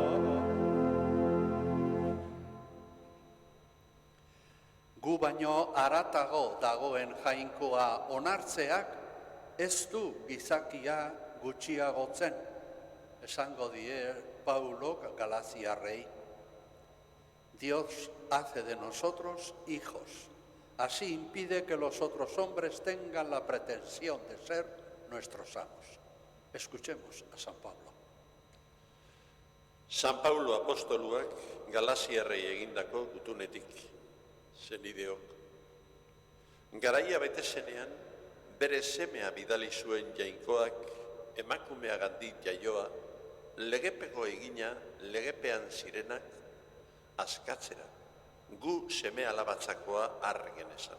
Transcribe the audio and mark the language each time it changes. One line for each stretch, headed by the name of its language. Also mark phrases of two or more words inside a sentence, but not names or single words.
Basque: Gu baino haratago dagoen jainkoa onartzeak ez du gizakia gutxiagotzen, esango die Paulo Galaziarrei.
Spanish: Dios hace de nosotros hijos. Así impide que los otros hombres tengan la pretensión de ser nuestros amos. Escuchemos a San Pablo.
Basque: San Paulo apostoluak Galaziarrei egindako gutunetik, zenideok. Garaia betezenean, bere semea bidali zuen jainkoak emakumeagandik jaioa, legepeko egina legepean zirenak askatzera, gu seme alabatzakoa argen esan.